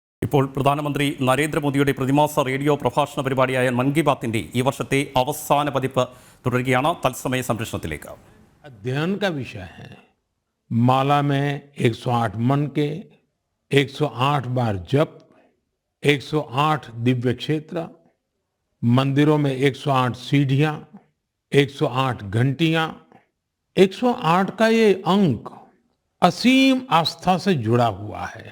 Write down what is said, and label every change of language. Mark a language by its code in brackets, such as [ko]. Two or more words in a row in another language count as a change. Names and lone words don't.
[ml] ഇപ്പോൾ പ്രധാനമന്ത്രി നരേന്ദ്രമോദിയുടെ പ്രതിമാസ റേഡിയോ പ്രഭാഷണ പരിപാടിയായ മൻ കി ബാത്തിന്റെ ഈ വർഷത്തെ അവസാന പതിപ്പ് തുടരുകയാണ്. തത്സമയ സംപ്രേഷണത്തിലേക്ക്. [hi] अध्ययन का विषय है। माला में 108 मन के, 108 बार जप, 108 दिव्य क्षेत्र, मंदिरों में 108 सीढ़ियां, 108 घंटियां, 108 का ये अंक असीम आस्था से जुड़ा हुआ है।